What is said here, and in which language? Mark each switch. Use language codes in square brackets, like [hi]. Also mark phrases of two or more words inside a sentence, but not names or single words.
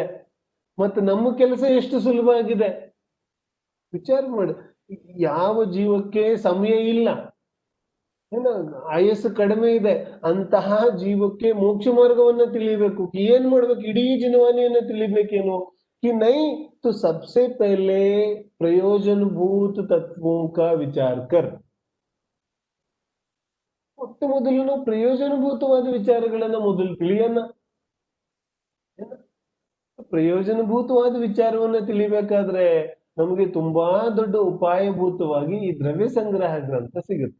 [kn] ಮತ್ತೆ ನಮ್ಮ ಕೆಲಸ ಎಷ್ಟು ಸುಲಭ ಆಗಿದೆ ವಿಚಾರ ಮಾಡಿ. ಯಾವ ಜೀವಕ್ಕೆ ಸಮಯ ಇಲ್ಲ, ಆಯಸ್ಸು ಕಡಿಮೆ ಇದೆ, ಅಂತಹ ಜೀವಕ್ಕೆ ಮೋಕ್ಷ ಮಾರ್ಗವನ್ನ ತಿಳಿಬೇಕು. ಏನ್ ಮಾಡ್ಬೇಕು? ಇಡೀ ಜಿನವಾನಿಯನ್ನ ತಿಳಿಬೇಕೇನು? [hi] कि नहीं तो सबसे पहले प्रयोजनभूत तत्वों का विचार कर. [kn] ಮೊಟ್ಟ ಮೊದಲು ನಾವು ಪ್ರಯೋಜನಭೂತವಾದ ವಿಚಾರಗಳನ್ನ ಮೊದಲು ತಿಳಿಯೋಣ. ಪ್ರಯೋಜನಭೂತವಾದ ವಿಚಾರವನ್ನ ತಿಳಿಬೇಕಾದ್ರೆ ನಮಗೆ ತುಂಬಾ ದೊಡ್ಡ ಉಪಾಯಭೂತವಾಗಿ ಈ ದ್ರವ್ಯ ಸಂಗ್ರಹ ಗ್ರಂಥ ಸಿಗುತ್ತೆ.